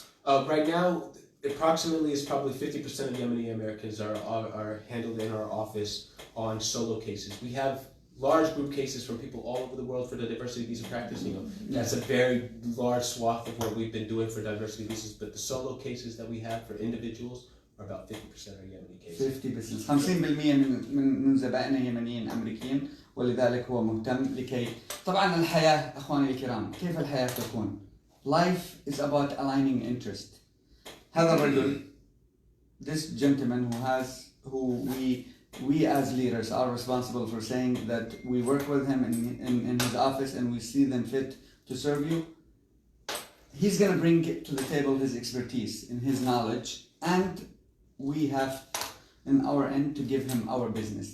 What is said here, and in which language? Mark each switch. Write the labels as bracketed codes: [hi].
[en] Right now, approximately is probably 50% of Yemeni Americans are handled in our office on solo cases. We have large group cases from people all over the world for the diversity visa practice. That's a very large swath of what we've been doing for diversity visas. But the solo cases that we have for individuals are about 50% are Yemeni cases. 50%. [ar] 50% من زبائننا يمنيين أمريكيين، ولذلك هو مهتم لكي طبعا الحياة أخواني الكرام، كيف الحياة تكون؟ [en] Life is about aligning interest. [ar] هذا الرجل, [en] this gentleman who we as leaders are responsible for saying that we work with him in his office and we see them fit to serve you. He's going to bring to the table his expertise and his knowledge, and we have in our end to give him our business.